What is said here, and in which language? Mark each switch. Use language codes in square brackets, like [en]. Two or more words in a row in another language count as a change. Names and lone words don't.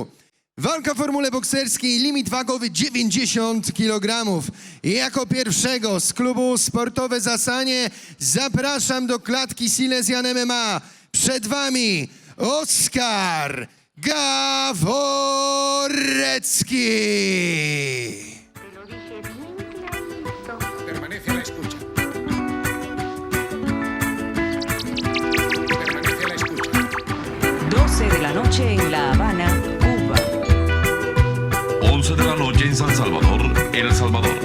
[pl] Walka w formule bokserskiej, limit wagowy 90 kg. I jako pierwszego z klubu Sportowe Zasanie zapraszam do klatki Silesian MMA. Przed wami Oskar Gaworecki. [es] Permanece a la escucha. Permanece a la escucha. 12 de la noche en La Habana, Cuba. 11 de la noche en San Salvador, El Salvador.